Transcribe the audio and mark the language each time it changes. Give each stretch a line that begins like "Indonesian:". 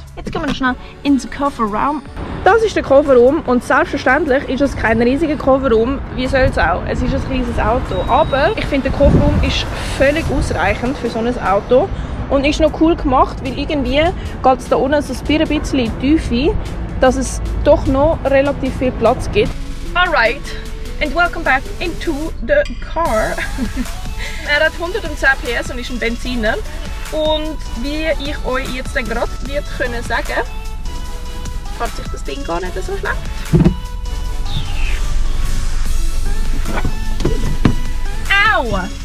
German: Jetzt gehen wir noch schnell in den Kofferraum. Das ist der Kofferraum und selbstverständlich ist es kein riesiger Kofferraum, wie soll es auch. Es ist ein riesiges Auto, aber ich finde, der Kofferraum ist völlig ausreichend für so ein Auto und ist noch cool gemacht, weil irgendwie geht es da unten so ein bisschen in die Tiefe, dass es doch noch relativ viel Platz gibt.
English: Alright, and welcome back into the car.
German: Er hat 110 PS und ist ein Benziner. Und wie ich euch jetzt dann gerade wird können sagen, fährt sich das Ding gar nicht so schlecht. Au!